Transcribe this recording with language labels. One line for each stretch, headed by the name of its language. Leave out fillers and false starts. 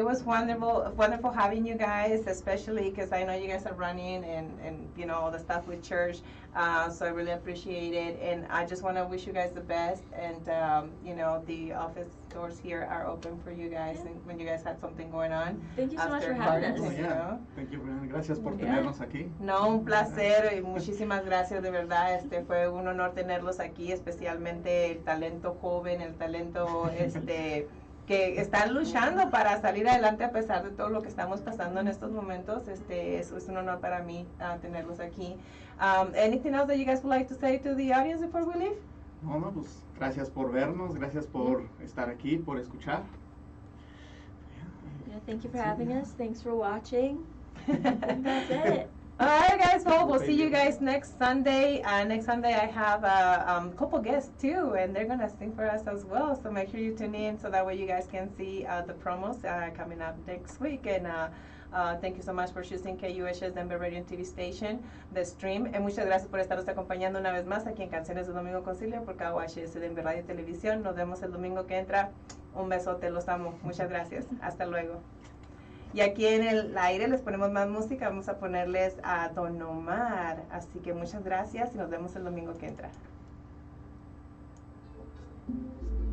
English: It was wonderful having you guys, especially because I know you guys are running and you know all the stuff with church. So I really appreciate it, and I just want to wish you guys the best. And you know, the office doors here are open for you guys, and when you guys had something going on. Thank you so much after for having quarantine, us. you know. Thank you, Brianna.
Spanish: Gracias por
English: Yeah.
Spanish: tenernos aquí. No, un placer y muchísimas gracias, de verdad, fue un honor tenerlos aquí, especialmente el talento joven, el talento que están luchando para salir adelante a pesar de todo lo que estamos pasando en estos momentos. Es un honor para mí tenerlos aquí.
English: Anything else that you guys would like to say to the audience before we leave?
Spanish: No, pues gracias por vernos, gracias por estar aquí, por escuchar.
English: Yeah, thank you for having us. Thanks for watching. That's it. All right, guys. Well, we'll see you guys next Sunday. Next Sunday, I have a couple guests too, and they're gonna sing for us as well. So make sure you tune in so that way you guys can see the promos coming up next week. And thank you so much for choosing KUHS Denver Radio and TV Station, the stream.
Spanish: Y muchas gracias por estarnos acompañando una vez más aquí en Canciones de Domingo Concilia por KUHS Denver Radio y Televisión. Nos vemos el domingo que entra. Un besote, los amo. Muchas gracias. Hasta luego. Y aquí en el aire les ponemos más música, vamos a ponerles a Don Omar. Así que muchas gracias y nos vemos el domingo que entra.